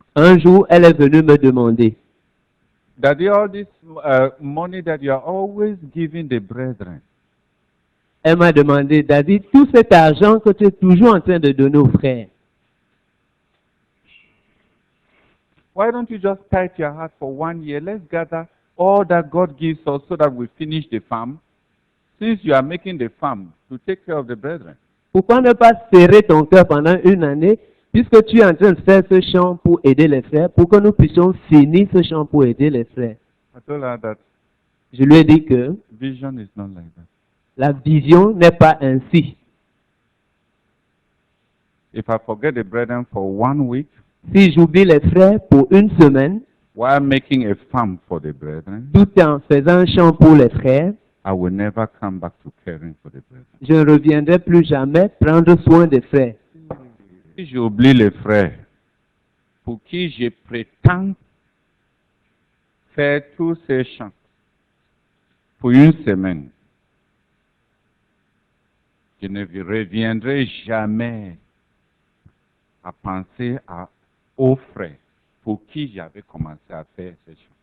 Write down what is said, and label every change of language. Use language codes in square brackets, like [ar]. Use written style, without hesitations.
[fr] Un jour, elle est venue me demander, [en] Daddy, all this money that you are always giving the brethren, [fr] elle m'a demandé, David, tout cet argent que tu es toujours en train de donner aux frères, [en] why don't you just tight your heart for 1 year? Let's gather all that God gives us so that we finish the farm. Since you are making the farm to take care of the brethren. [fr] pourquoi ne pas serrer ton cœur pendant une année, puisque tu es en train de faire ce champ pour aider les frères, pour que nous puissions finir ce champ pour aider les frères. [en] I told her that [fr] Je lui ai dit que [en] vision is not like that. [fr] la vision n'est pas ainsi. [en] If I forget the brethren for 1 week, [fr] Si j'oublie les frères pour une semaine, [en] while making a farm for the brethren, [fr] tout en faisant un champ pour les frères, [en] I will never come back to caring for the brethren. [fr] je ne reviendrai plus jamais prendre soin des frères. Si j'oublie les frères, pour qui je prétends faire tous ces champs pour une semaine, je ne reviendrai jamais à penser aux frères pour qui j'avais commencé à faire ces champs.